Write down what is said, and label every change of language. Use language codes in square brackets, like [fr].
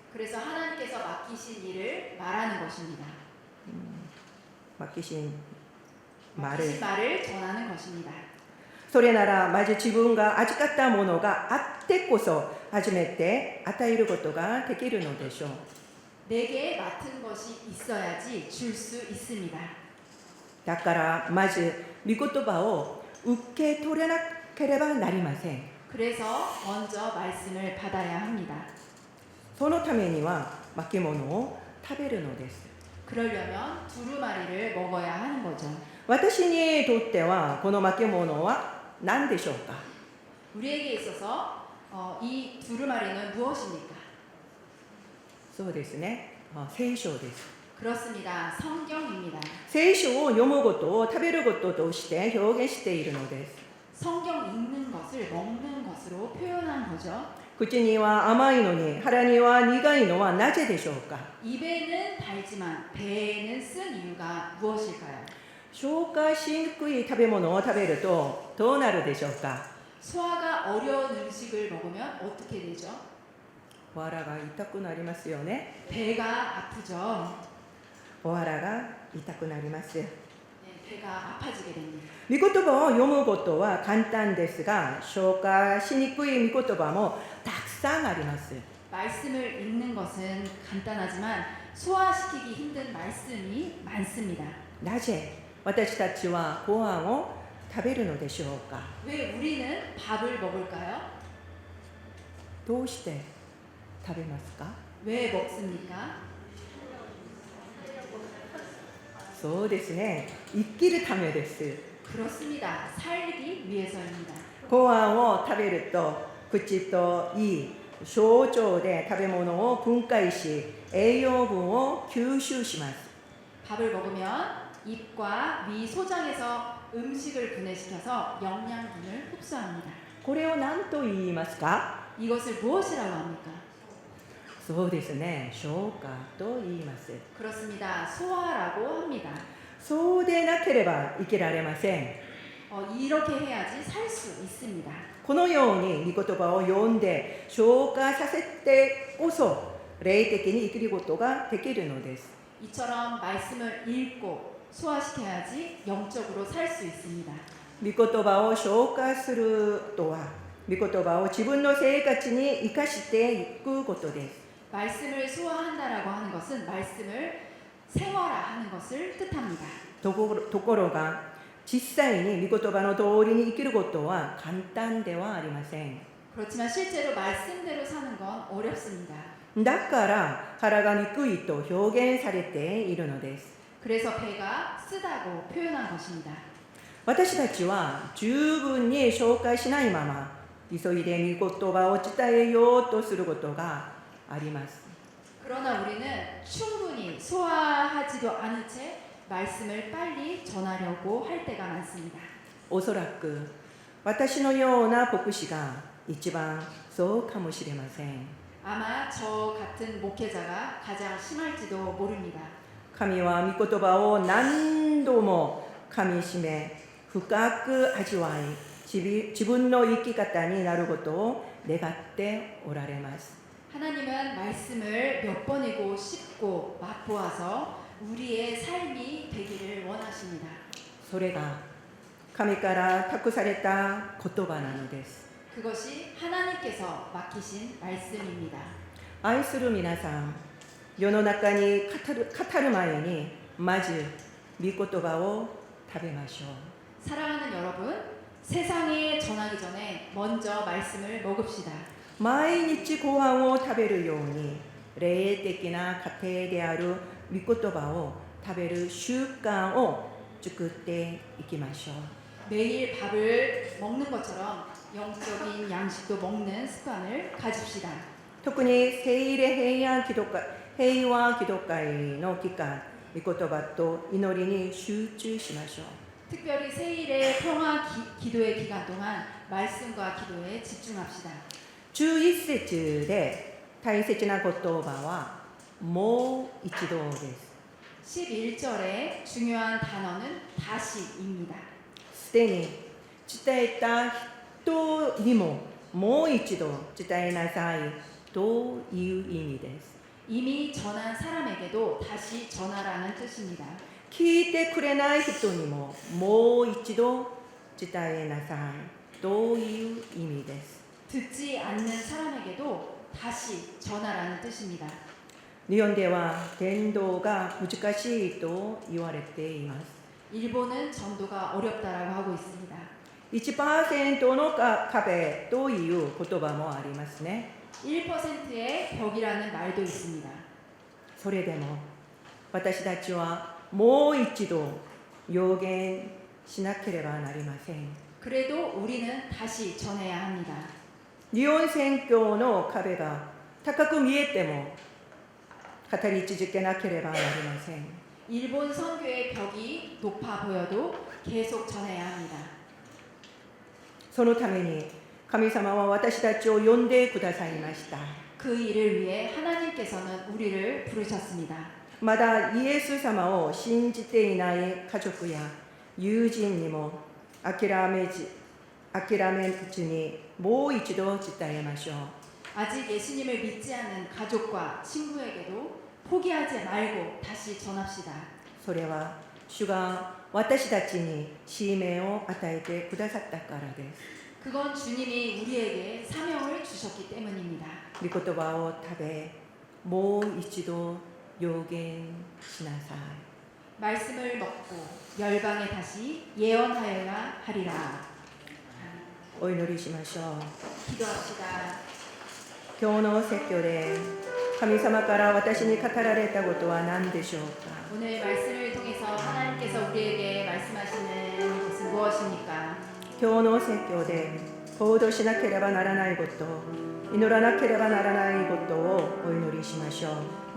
[ko] 그래서 하나님께서 맡기신 일을 말하는 것입니다. 맡기신 맡기신 말을 전하는 것입니다. [ja] それならまず自分が預かったものがあってこそ初めて与えることができるのでしょう。 [ko] 내게 맡은 것이 있어야지 줄 수 있습니다. [ja] だからまず御言葉を受け取れなければなりません。 [ko] 그래서 먼저 말씀을 받아야 합니다. [ja] そのためには巻物を食べるのです。 [ko] 그러려면 두루마리를 먹어야 하는 거죠. [ja] 私にとってはこの巻物は何でしょうか？ [ko] 우리에게 있어서 이 두루마리는 무엇입니까? [ja] そうですね、聖書です。 [ko] 그렇습니다. 성경입니다. [ja] 聖書を読むことを食べることとして表現しているのです。 [ko] 성경 읽는 것을 먹는 것으로 표현한 거죠. [ja] 口には甘いのに腹には苦いのはなぜでしょうか？ [ko] 입에는 달지만 배에는 쓴 이유가 무엇일까요? [ja] 消化しにくい食べ物を食べるとどうなるでしょうか？ [ko] 소화가 어려운 음식을 먹으면 어떻게 되죠? [ja] お腹が痛くなりますよね。 [ko] 배가 아프죠. [ja] お腹が痛くなります。 [ko] 네, 배가 아파지게 됩니다. [ja] 御言葉を読むことは簡単ですが、消化しにくい御言葉もたくさんあります。 [ko] 말씀을 읽는 것은 간단하지만 소화시키기 힘든 말씀이 많습니다. [ja] なぜ私たちはご飯を食べるのでしょうか？ [ko] 왜 우리는 밥을 먹을까요? [ja] どうして食べますか？ [ko] 왜 먹습니까? [ja] そうですね、生きるためです。 [ko] 그렇습니다. 살기 위해서입니다. [ja] ご飯を食べると口と胃、小腸で食べ物を分解し栄養分を吸収します。 [ko] 밥을 먹으면 입과 위 소장에서 음식을 분해시켜서 영양분을 흡수합니다. [ja] これを何と言いますか？ [ko] 이것을 무엇이라고 합니까? [ja] そうですね、消化と言います。 [ko] 그렇습니다. 소화라고 합니다. [ja] そうでなければ生きられません。 [ko] 이렇게 해야지 살 수 있습니다. [ja] このように御言葉を読んで消化させてこそ霊的に生きることができるのです。 [ko] 이처럼 말씀을 읽고 소화시켜야지 영적으로 살 수 있습니다. [ja] 御言葉を消化するとは、御言葉を自分の生活に生かしていくことです。 [ko] 말씀을 소화한다라고 하는 것은 말씀을 생활화하는 것을 뜻합니다. [ja] ところが実際に御言葉の通りに生きることは簡単ではありません。 [ko] 그렇지만 실제로 말씀대로 사는 건 어렵습니다. [ja] だから腹が憎いと表現されているのです。 [ko] 그래서 배가 쓰다고 표현한 것입니다. [ja] 私たちは十分に消化しないまま急いで御言葉を伝えようとすることがあります。 [ko] 그러나 우리는 충분히 소화하지도 않은 채 말씀을 빨리 전하려고 할 때가 많습니다. [ja] おそらく私のような牧師が一番そうかもしれません。 [ko] 아마 저 같은 목회자가 가장 심할지도 모릅니다. [ja] 神は御言葉を何度も噛みしめ深く味わい自分の生き方になることを願っておられます。 [ko] 하나님은 말씀을 몇 번이고 씹고 맛보아서 우리의 삶이 되기를 원하십니다. [ja] それが神から託された言葉なのです。 [ko] 그것이 하나님께서 맡기신 말씀입니다. [ja] 愛する皆さん、世の中に語る前にまず御言葉を食べましょう。 [ko] 사랑하는 여러분, 세상에 전하기 전에 먼저 말씀을 먹읍시다. [ja] 毎日ご飯を食べるように霊的な家庭である御言葉を食べる習慣を作っていきましょう。 [ko] 매일 밥을 먹는 것처럼 영적인 양식도 먹는 습관을 가집시다. [ja] 特に聖霊平和基督会の期間、御言葉と祈りに集中しましょう。 [ko] 특별히 세일의 평화 기도의 기간 동안 말씀과 기도에 집중합시다. [ja] 11節で大切な言葉はもう一度です。 [ko] 11절의 중요한 단어는 다시입니다. [ja] すでに伝えた人にももう一度伝えなさいという意味です。 [ko] 이미 전한 사람에게도 다시 전하라는 뜻입니다. [ja] 聞いてくれない人にももう一度伝えなさいという意味です。 [ko] 듣지 않는 사람에게도 다시 전하라는 뜻입니다. [ja] 日本では伝道が難しいと言われています。 [ko] 일본은 전도가 어렵다라고 하고 있습니다. [ja] 1% の壁という言葉もありますね。 [ko] 1%의 벽이라는 말도 있습니다. [ja] それでも私たちはもう一度予言しなければなりません。 [ko] 그래도 우리는 다시 전해야 합니다. [ja] 日本宣教の壁が高く見えても語り続けなければなりません。 [ko] 일본 선교의 벽이 높아 보여도 계속 전해야 합니다. [ja] そのために神様は私たちを呼んでくださいました。 [ko] 그 일을 위해 하나님께서는 우리를 부르셨습니다. [ja] まだイエス様を信じていない家族や友人にも諦めずにもう一度伝えましょう。 [ko] 아직 예수님을 믿지 않는 가족과 친구에게도 포기하지 말고 다시 전합시다. [ja] それは主が私たちに使命を与えてくださったからです。 [ko] 그건 주님이 우리에게 사명을 주셨기 때문입니다. [ja] 御言葉を食べもう一度予言しなさい。 [ko] 말씀을 먹고 열방에 다시 예언하여야 하리라. [ja] お祈りしましょう。 [ko] 기도합시다. [ja] 今日の説教で神様から私に語られたことは何でしょうか。 [ko] 오늘 말씀을 통해서 하나님께서 우리에게 말씀하시는 것은 무엇입니까? [ja] 今日の説教で行動しなければならないこと、祈らなければならないことをお祈りしましょう。